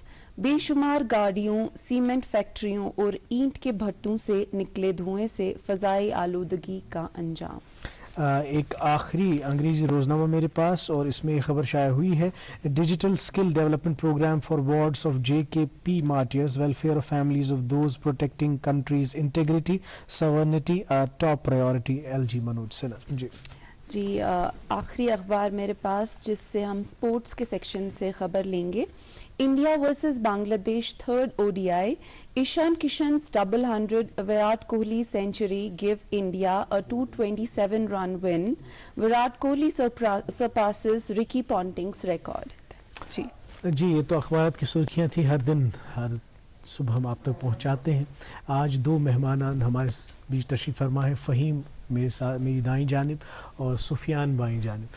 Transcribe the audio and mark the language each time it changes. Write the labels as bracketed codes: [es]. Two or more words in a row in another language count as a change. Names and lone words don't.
[ur] بے شمار گاڑیوں، سیمنٹ فیکٹریوں اور اینٹ کے بھٹوں سے نکلے دھوئیں سے فضائی آلودگی کا انجام. ایک آخری انگریزی روزنامہ میرے پاس اور اس میں یہ خبر شائع ہوئی ہے. [en] digital skill development program for wards of JKP martyrs, welfare of families of those protecting country's integrity sovereignty are top priority. LG منوج سنہا. [ur] جی آخری اخبار میرے پاس جس سے ہم سپورٹس کے سیکشن سے خبر لیں گے. [en] India versus Bangladesh 3rd ODI. ایشان کشن's double 100, وراٹ کوہلی سینچری give India a 227 run win. وراٹ کوہلی surpasses رکی پونٹنگ's record. [ur] جی یہ تو اخبارات کی سرخیاں تھیں، ہر دن ہر صبح ہم آپ تک پہنچاتے ہیں. آج 2 مہمان ہمارے بیچ تشریف فرما ہے، فہیم میرے ساتھ میری دائیں جانب اور سفیان بائیں جانب.